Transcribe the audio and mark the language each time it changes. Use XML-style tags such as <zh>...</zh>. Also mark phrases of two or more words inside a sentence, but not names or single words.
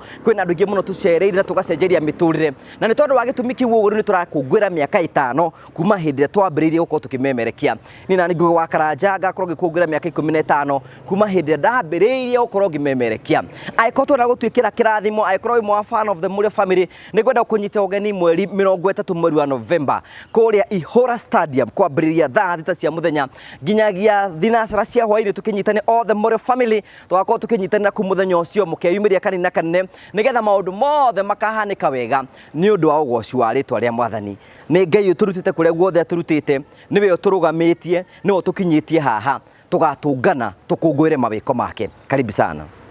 <ki>kwĩna andũ aingĩ mũno tũcereire na tũgacenjeria mĩtũrĩre na nĩ tondũ wa gĩtũmi kĩu ũguo nĩ tũrakũngũĩra mĩaka 5 kuma hĩndĩ ĩrĩa twambĩrĩirie gũkorwo tũkĩmemerekia niĩ na Ngugi wa Karanja ngakorwo ngĩkũngũĩra mĩaka 15 kuma hĩndĩ ĩrĩa ndambĩrĩirie gũkorwo ngĩmemerekia angĩkorwo twenda gũtuĩkĩra kĩrathimo angĩkorwo wĩ</ki> <en>fan of the</en> <ki>Mũrĩo family nĩ ngwenda kũnyita ũgeni mweri 30 mweri wa November kũrĩa Ihũra Stadium kwambĩrĩria thaa 6 cia mũthenya nginyagia thinacara cia hwaĩ-inĩ tũkĩnyitane</ki> <en>all the</en> <ki>Mũrĩo family tũgakorwo tũkĩnyitanĩra ku mũthenya ũcio mũkeyumĩria kanina kanene nĩgetha maũndũ mothe makahanĩka wega nĩ ũndũ wa ũgooci wa rĩtwa rĩa Mwathani nĩ Ngai ũtũrutĩte kũrĩa guothe atũrutĩte nĩwe ũtũrũgamĩtie nĩwe ũtũkinyĩtie haha tũgatũngana tũkũngũĩre mawĩko make</ki> <sw>karibu sana</sw>